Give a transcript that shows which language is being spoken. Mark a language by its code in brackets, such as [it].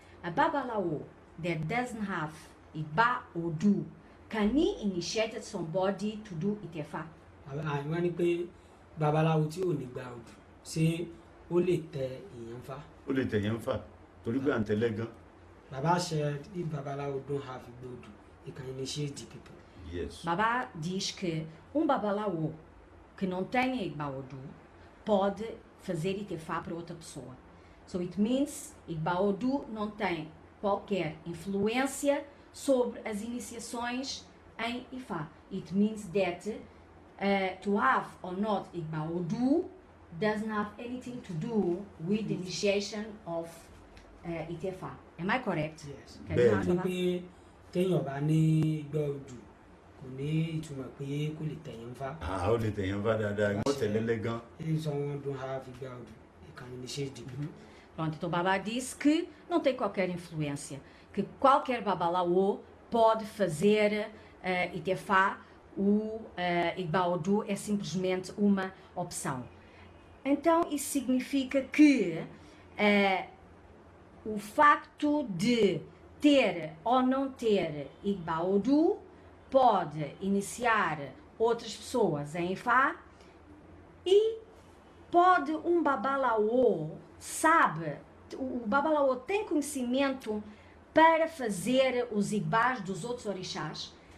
[en] A babalaô that doesn't have Igba Odu, can he initiate somebody to do Itefá? [yo] Wọ́n ní pé babaláwo tí ò ní Igba Odu ṣé ó lè tẹ èèyàn fá? Ó lè tẹ̀yẹ́ ń fà torí pé à ń tẹ́lẹ̀ gan. [en] Baba said if babalawo don't have Igba Odu, he can initiate the people. Yes. [pt] Baba diz que babalaô que não tenha Igba Odu pode fazer Itefá para outra pessoa. [en] So it means [pt] Igba Odu não tem qualquer influência sobre as iniciações em Ifá. [en] It means that to have or not Igba Odu doesn't have anything to do with the initiation of Itefá. Am I correct? Yes. [yo] Bẹ́ẹ̀ Ní pé téèyàn bá ní Igba Odu kò ní ìtumọ̀ pé kò lè tẹ̀yàn fá. Ó lè tẹ̀yẹ́ ń fà dáadáa, wọ́n tẹ̀lẹ́lẹ́ gan. [en] If someone don't have Igba Odu, he can initiate the people. [pt] Pronto, então Baba disse que não tem qualquer influência, que qualquer babalaô pode fazer Itefá, o Igba Odu é simplesmente uma opção. Então isso significa que o facto de ter ou não ter Igba Odu pode iniciar outras pessoas em Ifá e pode babalaô, sabe, o babalaô tem conhecimento para fazer os Igbás dos outros orixás.